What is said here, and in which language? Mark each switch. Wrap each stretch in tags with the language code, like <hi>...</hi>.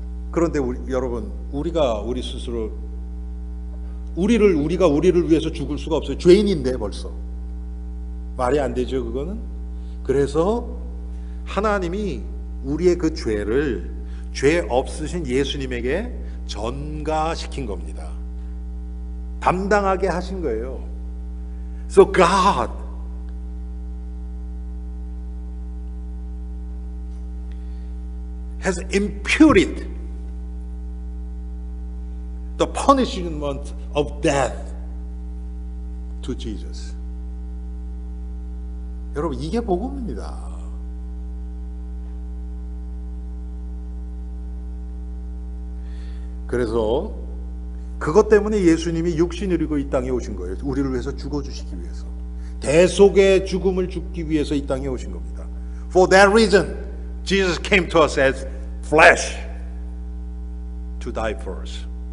<ko>그런데 여러분, 우리가 우리 스스로 우리가 우리를 위해서 죽을 수가 없어요. 죄인인데 벌써 말이 안 되죠, 그거는. 그래서 하나님이 우리의 그 죄를 죄 없으신 예수님에게 전가시킨 겁니다. 담당하게 하신 거예요.</ko> <en>So God has imputed the punishment of death to Jesus.</en> <ko>여러분, 이게 복음입니다. 그래서 그것 때문에 예수님이 육신을 입고 이 땅에 오신 거예요. 우리를 위해서 죽어주시기 위해서. 대속의 죽음을 죽기 위해서 이 땅에 오신 겁니다.</ko> <en>For that reason, Jesus came to us as flesh to die for us.</en>